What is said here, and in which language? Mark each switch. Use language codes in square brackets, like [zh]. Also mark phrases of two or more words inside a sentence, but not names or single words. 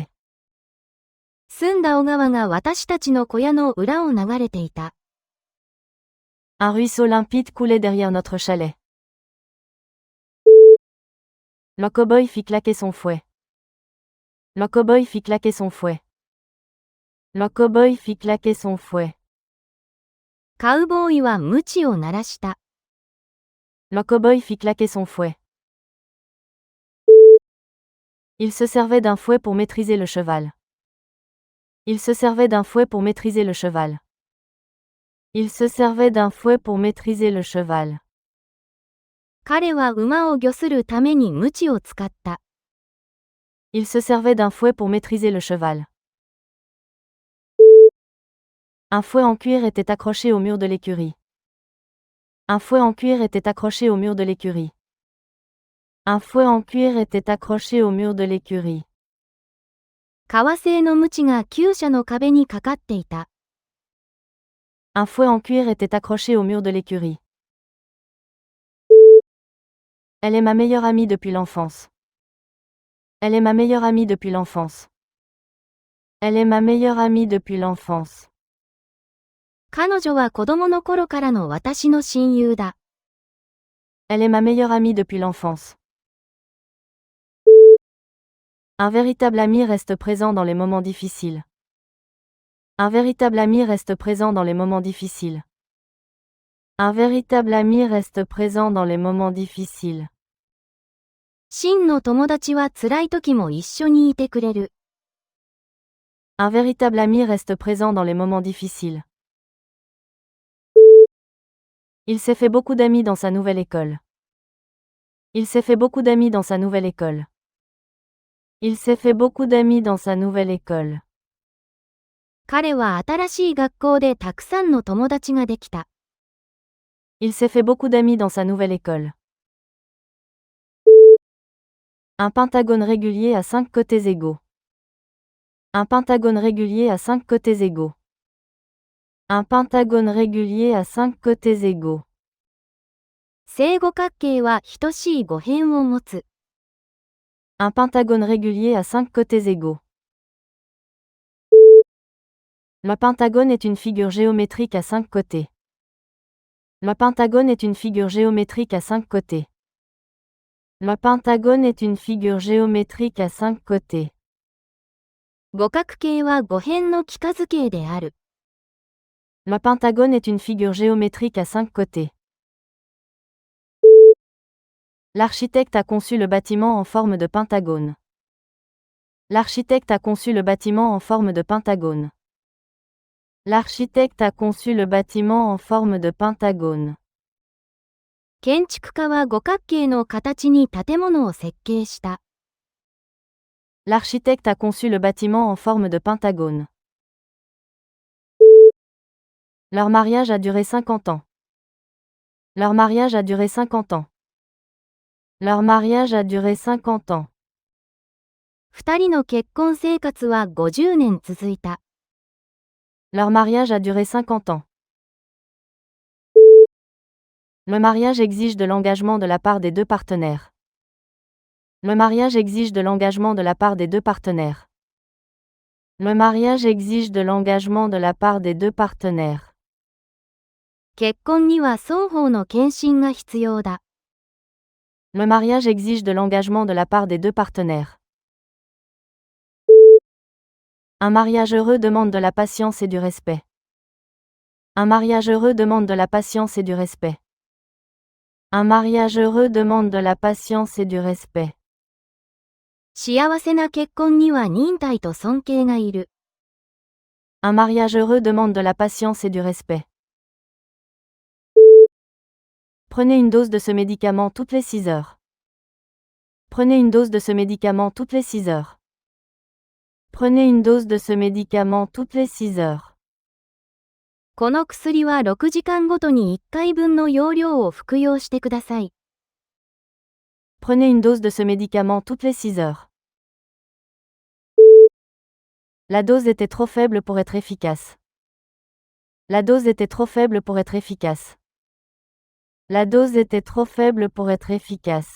[ja] 澄んだ小川が私たちの小屋の裏を流れていた。 [fr] Un ruisseau limpide coulait derrière notre chalet. Le cow-boy fit claquer son fouet. Le cow-boy fit claquer son fouet. Le cow-boy fit claquer son fouet. [ja] カウボーイは鞭を鳴らした。 [fr] Le cow-boy fit claquer son fouet. Il se servait d'un fouet pour maîtriser le cheval. Il se servait d'un fouet pour maîtriser le cheval. Il se servait d'un fouet pour maîtriser le cheval. [ja] 彼は馬を御するために鞭を使った。 [fr] Il se servait d'un fouet pour maîtriser le cheval. Un fouet en cuir était accroché au mur de l'écurie. Un fouet en cuir était accroché au mur de l'écurie. Un fouet en cuir était accroché au mur de l'écurie. [ja] 革製の鞭が厩舎の壁にかかっていた。 [fr] Un fouet en cuir était accroché au mur de l'écurie. Elle est ma meilleure amie depuis l'enfance. Elle est ma meilleure amie depuis l'enfance. Elle est ma meilleure amie depuis l'enfance. [ja] 彼女は子供の頃からの私の親友だ。 [fr] Elle est ma meilleure amie depuis l'enfance. Un véritable ami reste présent dans les moments difficiles. Un véritable ami reste présent dans les moments difficiles. Un véritable ami reste présent dans les moments difficiles. [ja] 真の友達は辛い時も一緒にいてくれる。 [fr] Un véritable ami reste présent dans les moments difficiles. Il s'est fait beaucoup d'amis dans sa nouvelle école. Il s'est fait beaucoup d'amis dans sa nouvelle école. Il s'est fait beaucoup d'amis dans sa nouvelle école. [ja] 彼は新しい学校でたくさんの友達ができた。 [fr] Il s'est fait beaucoup d'amis dans sa nouvelle école. Un pentagone régulier à 5 côtés égaux. Un pentagone régulier à 5 côtés égaux. Un pentagone régulier à 5 côtés égaux. [ja] 正五角形は等しい五辺を持つ。 [fr] Un pentagone régulier à 5 côtés égaux. Le pentagone est une figure géométrique à 5 côtés. Le pentagone est une figure géométrique à 5 côtés. Le pentagone est une figure géométrique à 5 côtés. [ja] 五角形は五辺の幾何形である。 [fr] Le pentagone est une figure géométrique à 5 côtés. L'architecte a conçu le bâtiment en forme de pentagone. L'architecte a conçu le bâtiment en forme de pentagone. L'architecte a conçu le bâtiment en forme de pentagone. [ja] 建築家は五角形の形に建物を設計した。 [fr] L'architecte a conçu le bâtiment en forme de pentagone. Leur mariage a duré 50 ans. Leur mariage a duré 50 ans. Leur mariage a duré 50 ans. [ja] 二人の結婚生活は50年続いた。 [fr] Leur mariage a duré 50 ans. Le mariage exige de l'engagement de la part des deux partenaires. Le mariage exige de l'engagement de la part des deux partenaires. Le mariage exige de l'engagement de la part des deux partenaires. [ja] 結婚には双方の献身が必要だ。 [fr] Le mariage exige de l'engagement de la part des deux partenaires. Un mariage heureux demande de la patience et du respect. Un mariage heureux demande de la patience et du respect. Un mariage heureux demande de la patience et du respect. [ja] 幸せな結婚には忍耐と尊敬がいる。 [fr] Un mariage heureux demande de la patience et du respect. Prenez une dose de ce médicament toutes les 6 heures. Prenez une dose de ce médicament toutes les 6 heures. Prenez une dose de ce médicament toutes les 6 heures. [ja] この薬は6時間ごとに1回分の用量を服用してください。 [fr] Prenez une dose de ce médicament toutes les 6 heures. La dose était trop faible pour être efficace. La dose était trop faible pour être efficace. La dose était trop faible pour être efficace.